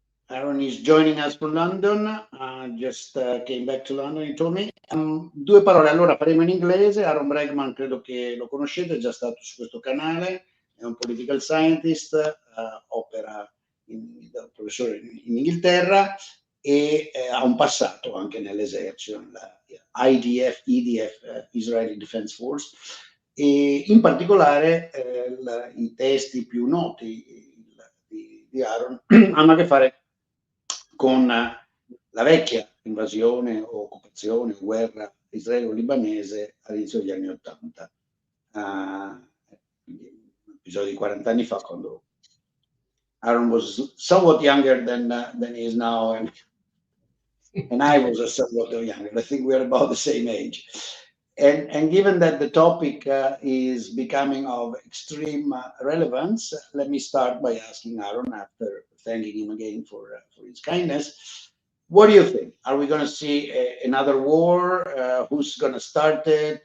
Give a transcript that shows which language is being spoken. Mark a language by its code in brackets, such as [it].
[en] Ahron is joining us from London. Just came back to London, he told me. [it] Due parole, allora faremo in inglese. Ahron Bregman credo che lo conoscete, è già stato su questo canale, è un political scientist, opera da professore in Inghilterra e ha un passato anche nell'esercito, nella IDF, EDF, Israeli Defense Force, e in particolare i testi più noti di Ahron hanno a che fare con la vecchia invasione o occupazione o guerra israelo-libanese all'inizio degli anni '80, quindi un episodio di 40 anni fa, quando [en] Ahron was somewhat younger than he is now, and I was somewhat younger. I think we're about the same age. And given that the topic is becoming of extreme relevance, let me start by asking Ahron, after thanking him again for his kindness, what do you think? Are we going to see another war? Who's going to start it?